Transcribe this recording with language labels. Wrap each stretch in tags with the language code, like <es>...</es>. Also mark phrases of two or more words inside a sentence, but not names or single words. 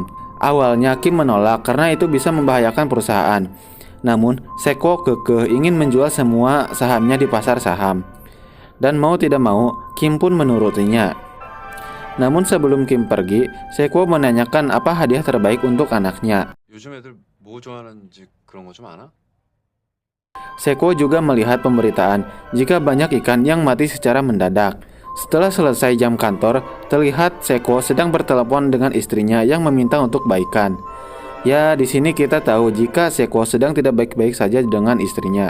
<id>Awalnya Kim menolak karena itu bisa membahayakan perusahaan. Namun Seko kekeh ingin menjual semua sahamnya di pasar saham. Dan mau tidak mau, Kim pun menurutinya. Namun sebelum Kim pergi, Seko menanyakan apa hadiah terbaik untuk anaknya.</id> <ko>요즘 애들 뭐 좋아하는지 그런 거 좀 아나?</ko> <id>Seko juga melihat pemberitaan jika banyak ikan yang mati secara mendadak. Setelah selesai jam kantor, terlihat Seko sedang bertelepon dengan istrinya yang meminta untuk baikan. Ya, di sini kita tahu jika Seko sedang tidak baik-baik saja dengan istrinya.</id>